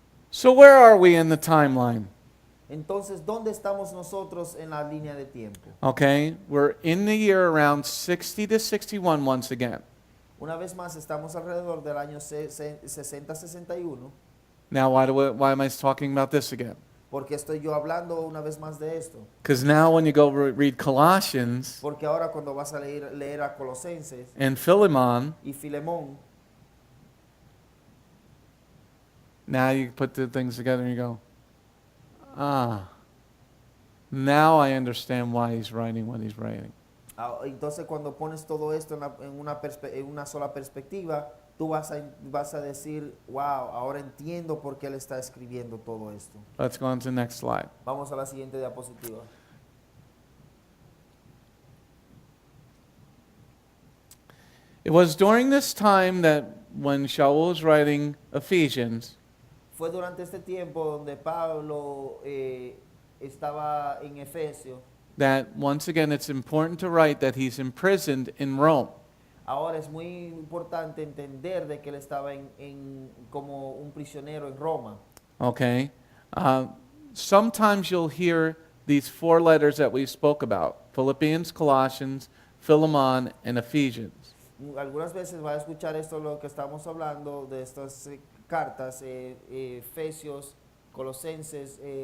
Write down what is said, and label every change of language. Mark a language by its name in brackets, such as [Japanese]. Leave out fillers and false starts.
[English] So where are we in the timeline? [Spanish] Entonces, ¿dónde estamos nosotros en la línea de tiempo? [English] Okay? We're in the year around 60 to 61 once again. [Spanish] Una vez más, estamos alrededor del año 60-61. [English] Now, why am I talking about this again? [Spanish] Porque estoy yo hablando una vez más de esto. [English] Because now when you go read Colossians [Spanish] Porque ahora cuando vas a leer a Colosenses [English] and Philemon, [Spanish] y Filemón, [English] now you put the things together and you go, now I understand why he's writing what he's writing. [Spanish] entonces cuando pones todo esto en una sola perspectiva, tú vas a decir, wow, ahora entiendo por qué él está escribiendo todo esto. [English] Let's go on to the next slide. [Spanish] Vamos a la siguiente diapositiva. [English] It was during this time that when Shaul was writing Ephesians, [Spanish] Fue durante este tiempo donde Pablo estaba en Efesio. [English] that once again it's important to write that he's imprisoned in Rome. [Spanish] Ahora es muy importante entender de que él estaba como un prisionero en Roma. [English] Okay? Sometimes you'll hear these four letters that we spoke about, Philippians, Colossians, Philemon, and Ephesians. [Spanish] Algunas veces va a escuchar esto lo que estamos hablando de estas cartas, Efesios, Colosenses,